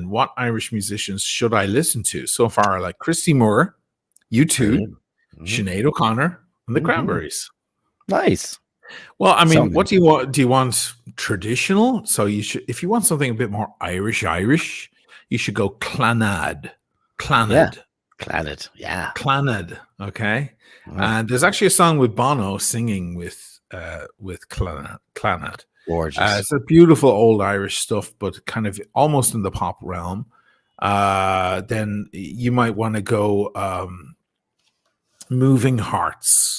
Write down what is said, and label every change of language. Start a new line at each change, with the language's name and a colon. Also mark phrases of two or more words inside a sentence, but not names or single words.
English: What Irish musicians should I listen to? So far, I like Christy Moore, U2, Sinead O'Connor, and the Cranberries. Nice. Well, I mean, what do you want? Do you want traditional? So you should, if you want something a bit more Irish, you should go Clannad. Yeah. Clannad, yeah. Clannad, okay? Oh, And there's actually a song with Bono singing with Clannad. gorgeous. It's a beautiful old Irish stuff, but kind of almost in the pop realm. Then you might want to go Moving Hearts.